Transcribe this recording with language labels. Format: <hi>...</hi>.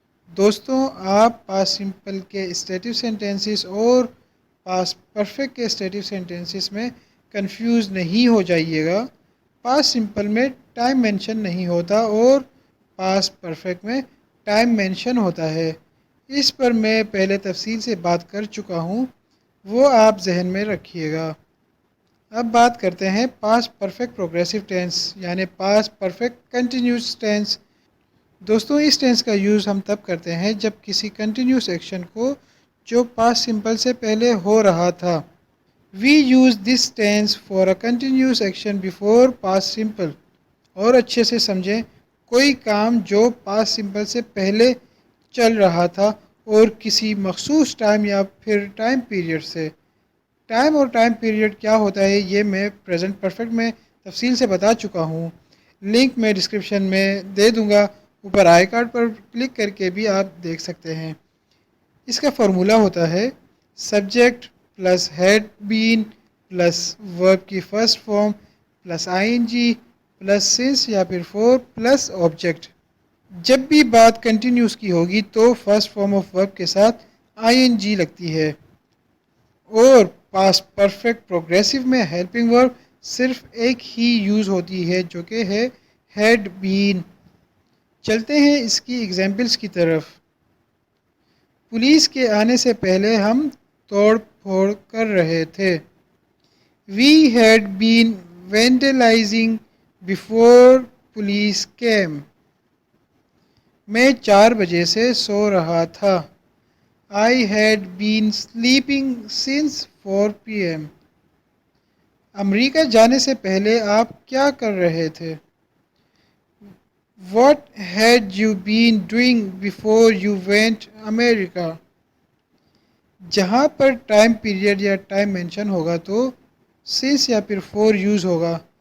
<ur>دوستوں، آپ past simple کے اسٹیٹو سینٹنسز اور پاسٹ پرفیکٹ کے اسٹیٹو سینٹنسز میں کنفیوز نہیں ہو جائیے گا۔ پاسٹ سمپل میں ٹائم مینشن نہیں ہوتا اور پاسٹ پرفیکٹ میں ٹائم مینشن ہوتا ہے۔ اس پر میں پہلے تفصیل سے بات کر چکا ہوں، وہ آپ ذہن میں رکھیے گا۔ اب بات کرتے ہیں پاسٹ پرفیکٹ پروگریسو ٹینس یعنی پاسٹ پرفیکٹ کنٹینیوس ٹینس۔ دوستوں، اس ٹینس کا یوز ہم تب کرتے ہیں جب کسی کنٹینیوس ایکشن کو جو past simple سے پہلے ہو رہا تھا.</ur> <en>We use this tense for a continuous action before past simple.</en> <ur>اور اچھے سے سمجھیں، کوئی کام جو past simple سے پہلے چل رہا تھا اور کسی مخصوص ٹائم یا پھر ٹائم پیریڈ سے. ٹائم اور ٹائم پیریڈ کیا ہوتا ہے یہ میں پریزنٹ پرفیکٹ میں تفصیل سے بتا چکا ہوں. لنک میں ڈسکرپشن میں دے دوں گا، اوپر آئی کارڈ پر کلک کر کے بھی آپ دیکھ سکتے ہیں. اس کا فارمولا ہوتا ہے subject plus had been plus ورب کی first form plus I N جی plus since یا پھر فور پلس آبجیکٹ. جب بھی بات کنٹینیوس کی ہوگی تو فرسٹ فارم آف ورب کے ساتھ آئی این جی لگتی ہے. اور پاسٹ پرفیکٹ پروگریسو میں ہیلپنگ ورب صرف ایک ہی یوز ہوتی ہے جو کہ ہے ہیڈ بین. چلتے ہیں اس کی ایگزامپلس کی طرف. پولیس کے آنے سے پہلے ہم توڑ پھوڑ کر رہے تھے.</ur> <en>We had been vandalizing before police came.</en> <ur>میں 4 بجے سے سو رہا تھا.</ur> <en>I had been sleeping since 4 p.m.</en> <ur>امریکہ جانے سے پہلے آپ کیا کر رہے تھے؟</ur> <en>What had you been doing before you went America?</en> <ur>جہاں پر ٹائم پیریڈ یا ٹائم مینشن ہوگا تو سنس یا پھر فور یوز ہوگا.</ur>